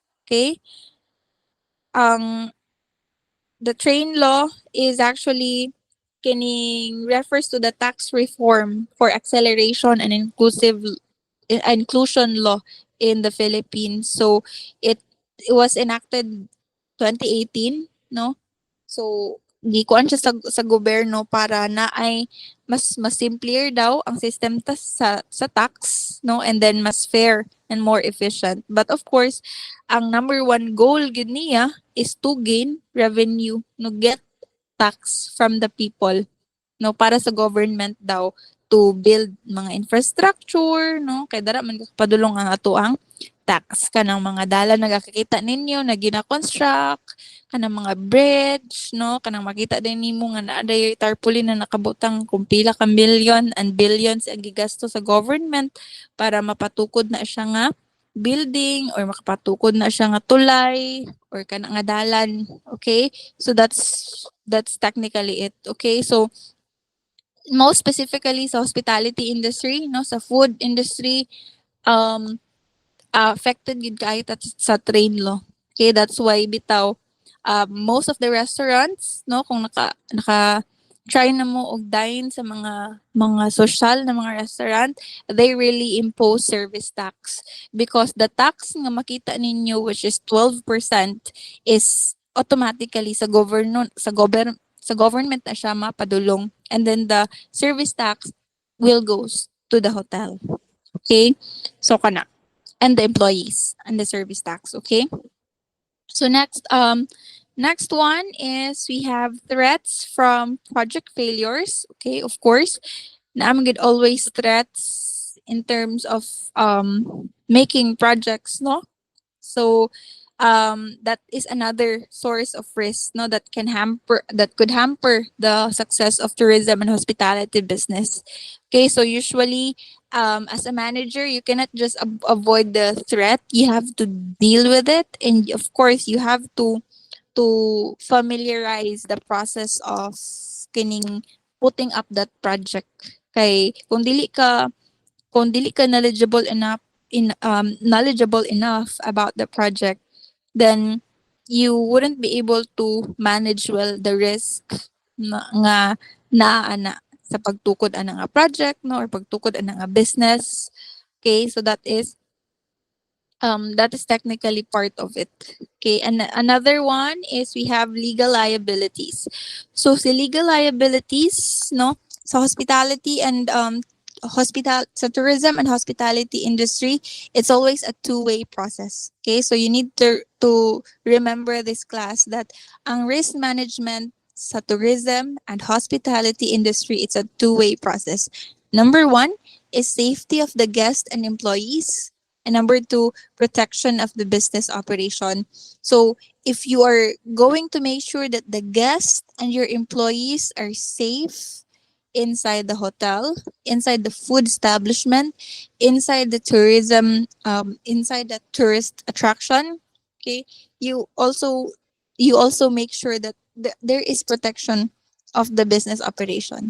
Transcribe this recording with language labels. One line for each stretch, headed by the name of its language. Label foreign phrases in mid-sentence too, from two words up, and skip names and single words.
English: Okay, ang the train law is actually kining refers to the tax reform for acceleration and inclusion law in the Philippines. So it it was enacted 2018, no?
Cebuano: So gikuan siya sa gobyerno para na ay mas simpler daw ang system sa tax, no?
English: And then mas fair and more efficient. But of course, ang number one goal
Cebuano: gid niya
English: is to gain revenue, no get tax from the people,
Cebuano: no para sa government daw
English: to build
Cebuano: mga infrastructure, no? Kay dara man padulong ang ato ang tax kanang mga dalan nagakakita ninyo na gina-construct, kanang mga bridge, no? Kanang makita din nimo nga naa dayoy tarpaulin na nakabutang kung pila ka
English: million and billions
Cebuano: ang gigasto sa government para mapatukod na siya nga building or makapatukod na siya nga tulay or kana nga dalan.
English: Okay? So that's technically it. Okay? So most specifically sa hospitality industry, no, sa food industry, um affected
Cebuano: gid kayo sa
English: train law. Okay, that's why bitaw most of the restaurants, no,
Cebuano: kung naka try na mo og dine sa mga social na mga restaurant,
English: they really impose service tax because the tax
Cebuano: nga makita ninyo
English: which is 12% is automatically
Cebuano: sa government na siya mapadulong,
English: and then the service tax will goes to the hotel. Okay, so kana, and the employees and the service tax. Okay. So next one is we have threats from project failures. Okay, of course,
Cebuano: naman gid
English: always threats in terms of making projects, no? So that is another source of risk, no, that could hamper the success of tourism and hospitality business. Okay, so usually as a manager, you cannot just avoid the threat. You have to deal with it, and of course, you have to familiarize the process of kining putting up that project.
Cebuano: Kay kung dili ka
English: knowledgeable enough about the project, then you wouldn't be able to manage well the risk
Cebuano: nga naa sa pagtukod ana nga project,
English: no, or
Cebuano: pagtukod ana nga business.
English: Okay, so that is technically part of it. Okay, and another one is we have legal liabilities. So si legal liabilities, no, sa hospitality and sa tourism and hospitality industry, it's always a two-way process. Okay, so you need to remember this class that ang risk management sa tourism and hospitality industry, it's a two-way process. Number one is safety of the guest and employees, and number two, protection of the business operation. So if you are going to make sure that the guests and your employees are safe inside the hotel, inside the food establishment, inside the tourism, inside the tourist attraction, okay, you also make sure that there is protection of the business operation.